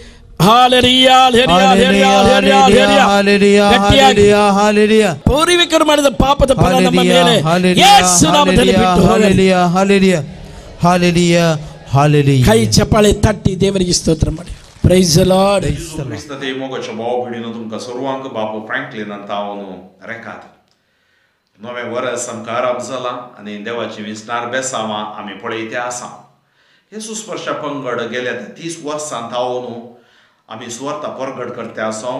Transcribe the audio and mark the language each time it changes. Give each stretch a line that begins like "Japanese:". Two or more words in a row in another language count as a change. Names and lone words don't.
Kannada: ಪೂರ್ವಿಕರು ಮಾಡಿದ ಪಾಪದ ಫಲ ನಮ್ಮ ಮೇಲೆ ಯೇಸು ನಾಮದಲ್ಲಿ ಬಿಟ್ಟು ಹೋಗಲಿ. ಕೈ ಚಪ್ಪಾಳೆ ತಟ್ಟಿ ದೇವರಿಗೆ ಸ್ತೋತ್ರ ಮಾಡಿ.
English: Praise the Lord.
Konkani: मोगाच्या भावभिडीनं तुमकां सर्वांक बापू फ्रँकलिनान हांव रेखात. नवें वर्स आमकां आराम जाला आनी देवाची विस्तार बेसांवां आमी पळयते आसा. येसूस वर्षा पंगड गेल्या 30 वर्सांत हांव आमी सुवार्ता परगट करते आसा.